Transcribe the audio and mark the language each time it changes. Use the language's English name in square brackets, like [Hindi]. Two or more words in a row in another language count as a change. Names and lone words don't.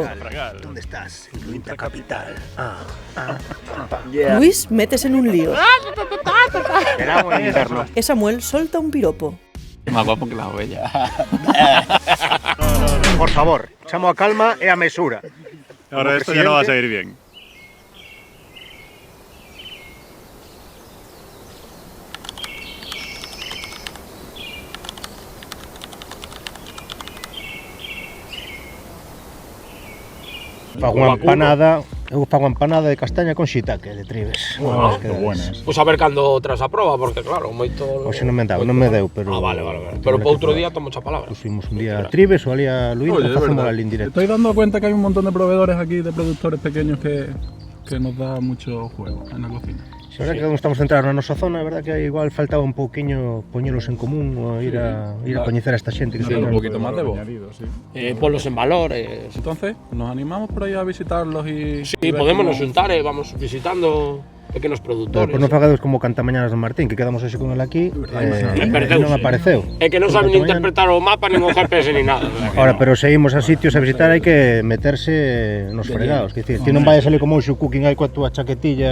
[Spanish] ¿Dónde estás? En Luinta Capital. [Galician] Luis métese en un lío. [Spanish] Verano en invierno. [Galician] E Samuel solta un piropo. [Spanish] Más guapo que la ovella. [Galician] Por favor, chamo a calma e a mesura. [Spanish] Ahora esto ya no va a salir bien. [Galician] Fago unha empanada, eu fago empanada de castaña con shiitake de tribes. [Spanish] Que buenas. [Galician] Pois a ver cando tras a proba, porque claro, moito... Hoxe non me deu, pero... vale. Pero para outro día tomo a palabra. Pusimos un día a tribes ou ali a Luinta, facemos ali en directo. [Spanish] Estoy dando cuenta que hay un montón de proveedores aquí, de productores pequeños que nos da mucho juego en la cocina. [Galician] A verdad que como estamos centrados na nosa zona, a verdad que igual faltaba un pouquiño poñelos en común ou ir a coñecer a esta xente que se [Spanish] Un poquito más de voz. Ponlos en valor. Entonces, nos animamos por ahí a visitarlos y... Sí, [Galician] podémonos xuntar, vamos visitando pequenos productores. Pois non fagades como Cantamañanas do Martín, que quedamos así con el aquí e non apareceu. É que non saben nin interpretar o mapa, nin o GPS, nin nada. Ahora, pero se imos a sitios a visitar hai que meterse nos fregados, que dicir, ti non vayas ali como un cooking aí coa túa chaquetilla,